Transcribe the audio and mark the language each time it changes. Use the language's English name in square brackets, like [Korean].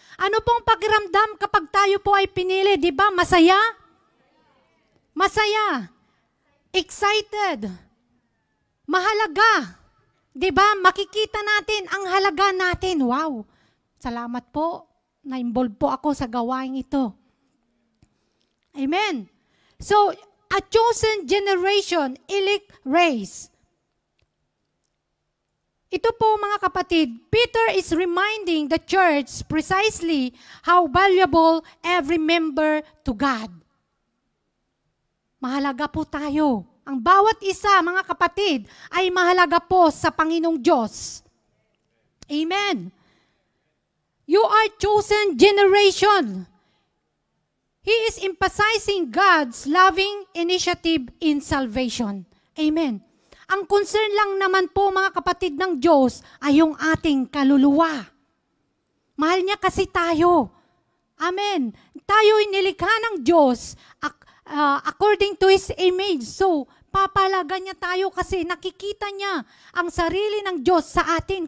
[Filipino] Ano pong pakiramdam kapag tayo po ay pinili? Di ba? Masaya? Masaya. Excited. Mahalaga. Di ba? Makikita natin ang halaga natin. Wow. Salamat po. Na-involve po ako sa gawain ito. Amen. [English] So, a chosen generation, elect race. [Filipino] Ito po mga kapatid, [English] Peter is reminding the church precisely how valuable every member to God. [Filipino] Mahalaga po tayo. Ang bawat isa, mga kapatid, ay mahalaga po sa Panginoong Diyos. Amen. [English] You are chosen generation. He is emphasizing God's loving initiative in salvation. Amen. [Filipino] Ang concern lang naman po mga kapatid ng Diyos ay yung ating kaluluwa. Mahal niya kasi tayo. Amen. Tayo'y nilikha ng Diyos [English] according to His image. [Filipino] So, papalagan niya tayo kasi nakikita niya ang sarili ng Diyos sa atin.